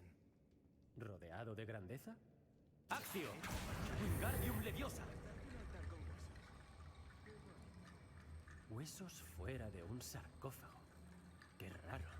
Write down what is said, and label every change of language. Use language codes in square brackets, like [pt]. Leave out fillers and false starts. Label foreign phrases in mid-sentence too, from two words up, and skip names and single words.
[es] ¿Rodeado de grandeza? ¡Accio! ¡Wingardium Leviosa! Huesos fuera de un sarcófago. ¡Qué raro!